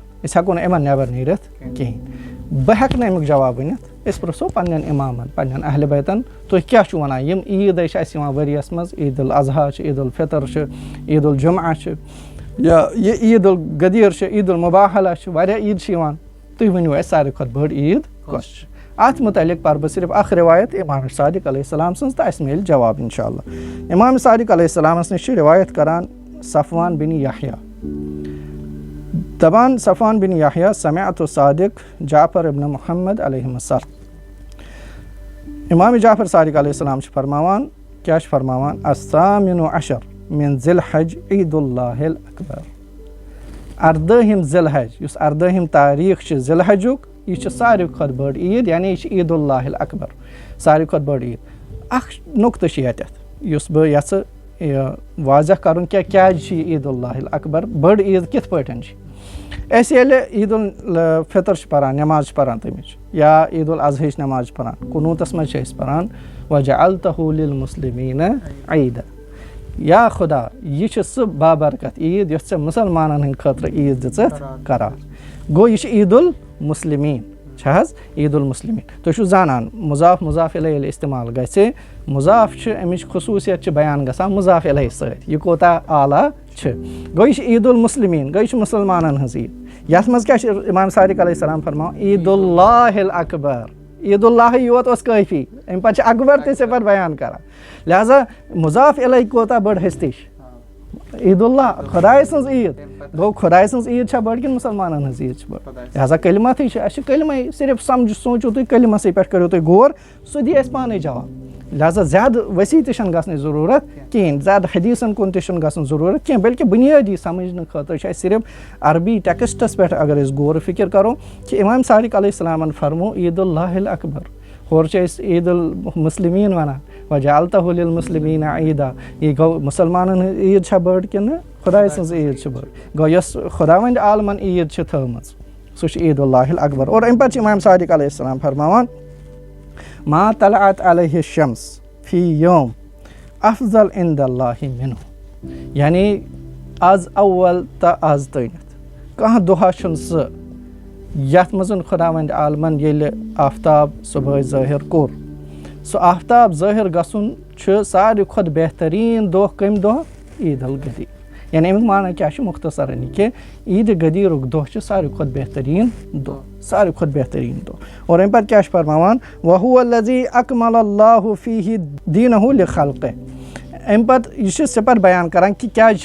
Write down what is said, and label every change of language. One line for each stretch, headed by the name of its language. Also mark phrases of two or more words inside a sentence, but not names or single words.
Kashmiri: أسۍ ہٮ۪کو نہٕ یِمن نٮ۪بر نیٖرِتھ کِہینۍ بہٕ ہٮ۪کہٕ نہٕ امیُک جواب ؤنِتھ أسۍ پرٛژھو پنٕنٮ۪ن اِمامن پنٕنٮ۪ن اہلِ بیتن تُہۍ کیٛاہ چھُو وَنان یِم عیٖدے چھِ اَسہِ یِوان ؤرِیس منٛز عیٖد الاضحیٰ چھِ عیٖد الفطر چھِ عیٖد الجمعہ چھِ یا یہِ عیٖد الغدیٖر چھِ عیٖد المباہلہ چھِ واریاہ عیٖد چھِ یِوان تُہۍ ؤنِو اَسہِ ساروی کھۄتہٕ بٔڑ عیٖد کۄس چھِ اَتھ مُتعلق پرٕ بہٕ صرف اکھ رِوایت امام صادق علیہ السلام سٕنٛز تہٕ اَسہِ میلہِ جواب انشاء اللہ امام صادق علیہ السلامس نِش چھِ رِوایت کران صفوان بن یحیٰ دپان صفوان بن یحیٰ
Arabic: سمعت صادق جعفر ابن محمد علیہم السلام
Kashmiri: امام جعفر صادق علیہ السلام چھِ فرماوان کیٛاہ چھِ فرماوان
Arabic: الثامن عشر من ذی الحج عید اللہ الاکبر
Kashmiri: 14 ذی الحج یُس 14 تاریٖخ چھِ ذی الحجُک یہِ چھِ ساروی کھۄتہٕ بٔڑ عیٖد یعنی یہِ چھِ
Arabic: عید اللہ الاکبر
Kashmiri: ساروی کھۄتہٕ بٔڑ عیٖد اکھ نُقطہٕ چھِ ییٚتٮ۪تھ یُس بہٕ یژھٕ یہِ واضح کرُن کیٛازِ چھِ یہِ عید اللہ الاکبر بٔڑ عیٖد کِتھ پٲٹھۍ چھِ أسۍ ییٚلہِ عید الفطر چھِ پران نٮ۪ماز چھِ پران تَمِچ یا عید الاضحیٰ نٮ۪ماز چھِ پران قنوٗتس منٛز چھِ أسۍ پران
Arabic: وجعلتہ للمسلمین عیدا
Kashmiri: یا خۄدا یہِ چھِ سُہ بابرکت عیٖد یۄس ژےٚ مُسلمانن ہٕنٛدِ خٲطرٕ عیٖد دِژٕتھ قرار گوٚو یہِ چھِ
Arabic: عید المسلمیٖن
Kashmiri: چھِ حظ
Arabic: عید المسلمیٖن
Kashmiri: تُہۍ چھِو زانان مُضاف مُضاف الیہ ییٚلہِ استعمال گژھِ مُضاف چھِ اَمِچ خصوٗصیت چھِ بیان گژھان مُضاف الیہ سۭتۍ یہِ کوٗتاہ اعلیٰ چھِ گوٚو یہِ چھِ
Arabic: عید المسلمیٖن
Kashmiri: گوٚو یہِ چھِ مُسلمانن ہٕنٛز عیٖد یتھ منٛز کیٛاہ چھِ امام صادق علیہ السلام فرماوان
Arabic: عید اللہ الاکبر
Kashmiri: عید اللہٕے یوت اوس کٲفی امہِ پتہٕ چھِ اکبر تہِ صِفت بیان کران لہٰذا مُضاف الیہ کوٗتاہ بٔڑ ہستی چھِ عید اللہ خۄداے سٕنٛز عیٖد گوٚو خۄداے سٕنٛز عیٖد چھا بٔڑ کِنہٕ مُسلمانن ہٕنٛز عیٖد چھِ بٔڑ لہٰذا کلمتھٕے چھِ اَسہِ چھِ کلمے صرف سوٗنٛچِو تُہۍ کلمسٕے پٮ۪ٹھ کٔرِو تُہۍ غور سُہ دی اَسہِ پانے جواب لہٰذا زیادٕ ؤسیع تہِ چھَنہٕ گژھنٕچ ضروٗرت کِہیٖنۍ زیادٕ حدیٖثن کُن تہِ چھُنہٕ گژھُن ضروٗرت کینٛہہ بلکہِ بُنیٲدی سمجھنہٕ خٲطرٕ چھِ اَسہِ صرف عربی ٹٮ۪کسٹس پٮ۪ٹھ اگر أسۍ غور و فِکر کرو کہِ اِمام صادق علیہ السلامن فرمو
Arabic: عیٖد اللہِ الاکبر
Kashmiri: ہورٕ چھِ أسۍ عیٖد المسلمیٖن وَنان
Arabic: وجعلتہ للمسلمیٖن عیٖدا
Kashmiri: یہِ گوٚو مُسلمانن ہٕنٛز عیٖد چھا بٔڑ کِنہٕ خۄداے سٕنٛز عیٖد چھِ بٔڑ گوٚو یۄس خۄداوندِ عالمن عیٖد چھِ تھٲومٕژ سُہ چھِ
Arabic: عیٖد اللہِ الاکبر
Kashmiri: اور اَمہِ پتہٕ چھِ اِمام صادق علیہ السلام فرماوان
Arabic: ما طلعت علیہ الشمس فی یوم افضل عند اللہ منہ
Kashmiri: یعنی آز اول تہٕ آز تٲنِتھ کانٛہہ دۄہا چھُنہٕ سُہ یتھ منٛز خۄداوندِ عالمن ییٚلہِ آفتاب صُبحٲے ظٲہِر کوٚر سُہ آفتاب ظٲہِر گژھُن چھُ ساروی کھۄتہٕ بہتریٖن دۄہ کمہِ دۄہ عیٖد الغدیٖر یعنی امیُک معنا کیٛاہ چھُ مختصرن یہِ کہِ عیٖدِ غدیٖرُک دۄہ چھُ ساروی کھۄتہٕ بہتریٖن دۄہ ساروی کھۄتہٕ بہتریٖن دۄہ اور اَمہِ پتہٕ کیٛاہ چھُ فرماوان
Arabic: وَہُوَ الَّذی اَکمَلَ اللہُ فیٖہِ دیٖنَہُ لِخَلقِہ
Kashmiri: اَمہِ پتہٕ یہِ چھُ سِپر بیان کران کہِ کیٛازِ